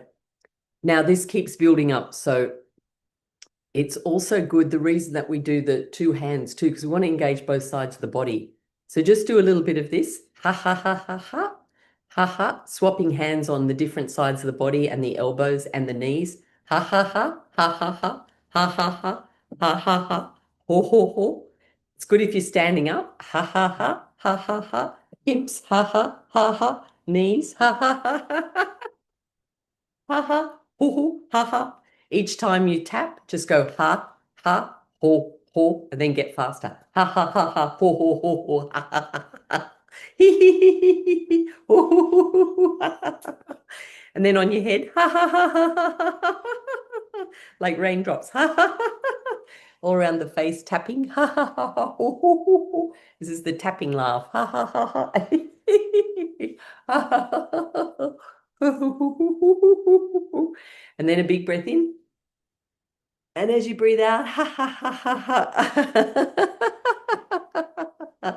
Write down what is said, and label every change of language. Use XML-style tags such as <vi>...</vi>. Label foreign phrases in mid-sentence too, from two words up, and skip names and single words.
<en>Now this keeps building up. So it's also good, the reason that we do the two hands too, because we want to engage both sides of the body. So just do a little bit of this. Ha, ha, ha, ha, ha. Ha, ha. Swapping hands on the different sides of the body and the elbows and the knees. Ha, ha, ha. Ha, ha, ha. Ha, ha, ha. Ha, ha, ha. Ho, ho, ho. It's good if you're standing up. Ha, ha, ha. Ha, ha, ha. Hips. Ha, ha, ha, ha. Knees. Ha, ha, ha, ha, ha. Ha ha, hoo hoo, ha ha. Each time you tap, just go ha, ha, ho, ho, and then get faster. Ha ha ha ha, ho ho ho ho, ha ha ha ha. Hee hee hee hee hee, ho ho ho ho ho, ha ha ha. And then on your head, ha ha ha ha ha ha ha ha, like raindrops, ha ha ha ha. All around the face, tapping, ha ha ha ha, ho ho ho ho. This is the tapping laugh, ha ha ha ha. Ha ha ha ha ha. And then a big breath in. And as you breathe out, ha ha ha ha ha.</en>